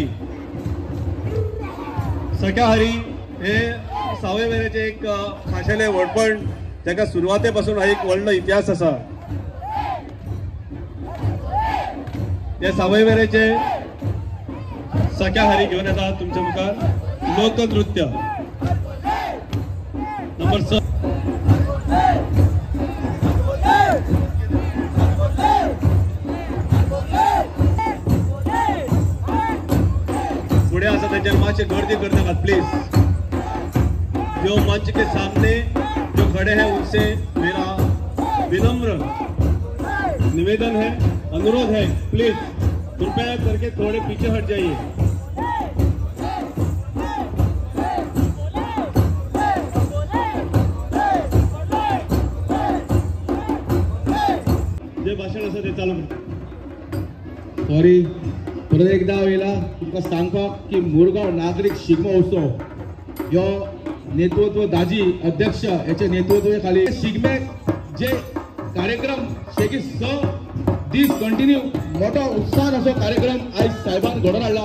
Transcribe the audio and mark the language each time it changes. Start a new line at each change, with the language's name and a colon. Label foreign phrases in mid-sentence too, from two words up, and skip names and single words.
Konkani: हरी हे सावयवेरेचे एक खाशेले व्हडपण जाका सुरवाते पासून एक व्हडलो इतिहास आसा. ते सावयवेरेचे सख्या हरी घेऊन येतात तुमच्या मुखार.
Marathi: लोकनृत्य नंबर 6 पुढे असं त्यांच्या माचे गर्दी करने का प्लीज।
Hindi: जो मंच के सामने जो खड़े हैं उनसे मेरा विनम्र निवेदन है, अनुरोध है, प्लीज कृपया करके थोड़े पीछे हट जाइए।
Marathi: जे भाषण असं ते चालू
Konkani: सॉरी परत एकदा वेळेला तुमका सांगपाक की मुरगांव नागरिक शिगमो उत्सव ह्यो नेतृत्व दाजी अध्यक्ष याच्या नेतृत्वाखाली शिगमेक जे कार्यक्रम शेगी 6 दीस कंटिन्यू मोठो उत्साहान असो कार्यक्रम आज साहेबान घडोवन हाडला।